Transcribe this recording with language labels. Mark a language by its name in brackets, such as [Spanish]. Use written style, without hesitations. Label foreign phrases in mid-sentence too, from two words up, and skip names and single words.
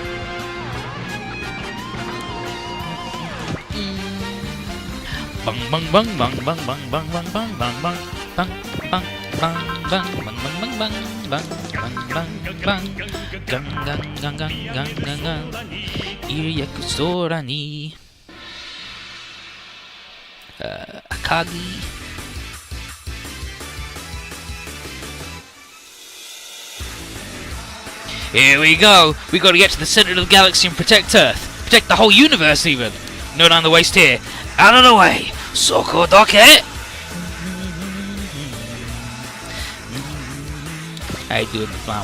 [English] Bang bang bang bang bang bang bang bang bang bang bang bang bang bang bang bang bang bang bang bang gang gang gang gang gang gang gang iriyaku sora ni Akagi. Here we go. We got to get to the center of the galaxy and protect Earth. Protect the whole universe even. No time to waste here. Out of the way. Sokodoke. How you doing, Mom?